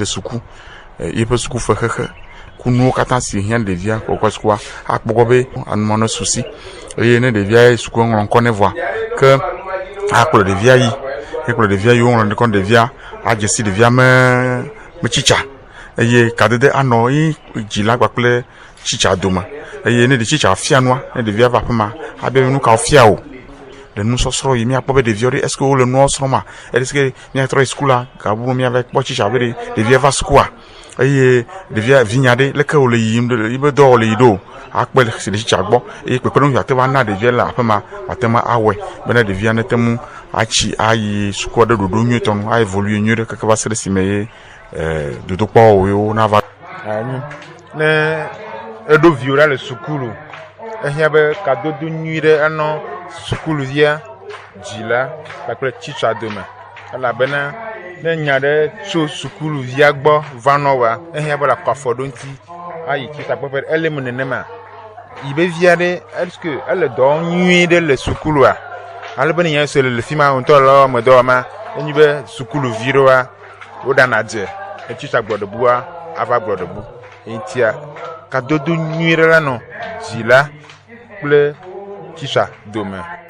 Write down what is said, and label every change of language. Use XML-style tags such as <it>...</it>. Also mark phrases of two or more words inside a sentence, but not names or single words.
<ee>suku yiƒe suku fe xexe kunuwo katã si hiã ɖevia kɔkɔ sukua akpɔkɔ be anumɔ ne susi eye ne ɖevia suku ŋlɔ ŋkɔ ne vɔa ke akplɔ ɖevia yi ekplɔ ɖevia yi ŋlɔ ŋkɔ ɖevia adzesi ɖevia me tsitsa eye kadede anɔ yi dzila kpakple tsitsa dome eye ne ɖe tsitsa fia nua ne ɖevia va aƒema abe nu ka fia o le nusɔsrɔ̃ yi miakpɔ be ɖeviawo ɖe</ee> <fr>est-ce que</fr> <ee>wole nua srɔ̃ ma</ee> <fr>est-ce que</fr> <ee>miatrɔ yi sukula gabu miava kpɔ tsitsa be ɖevia va sukua eye ɖevia vinya ɖe leke wole yiyim ɖe yibe dɔ wole yi ɖo akpe si ɖe tsitsa gbɔ eye kpekpeɖeŋu ate va na ɖevia le aƒema wate ma awɔe bena ɖevia nete mu atsi ayi sukua ɖe ɖoɖo nyuietɔ nu aevolue nyuie ɖe keke va se ɖe si me ye dodokpɔwo yiwo nava. Ne eɖo viwo ɖa le sukulu ehiã be kadodo nyui ɖe enɔ sukuluvia dzila kpakple tsitsa dome elabena ne nya ɖe tso sukuluvia gbɔ va nɔwa ehiã be le akɔ afɔ ɖo ŋuti ayi tsitsa kpɔƒe ele me nenema yi be via ɖe</ee> <fr>est-ce</fr> <ee>ele dɔ nyui ɖe le sukulua ale be ne nya se le fi ma ŋutɔ le me dɔ ma enyi be sukuluvi ɖoa woɖana dze tsitsa gbɔɖebua ava gbɔɖebu eŋutia kadodo nyui ɖe la nɔ dzila kple tsitsa dome.</ee>